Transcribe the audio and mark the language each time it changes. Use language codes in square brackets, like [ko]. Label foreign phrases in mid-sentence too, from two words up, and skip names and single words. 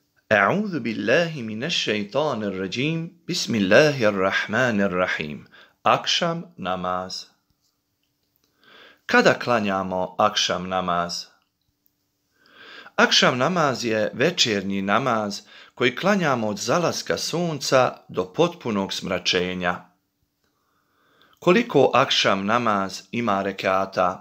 [ar] أعوذ بالله من الشيطان الرجيم بسم الله الرحمن الرحيم. [bs] Akšam namaz. Kada klanjamo akšam namaz? Akšam namaz je večernji namaz koji klanjamo od zalaska sunca do potpunog smračenja. Koliko akšam namaz ima rekata?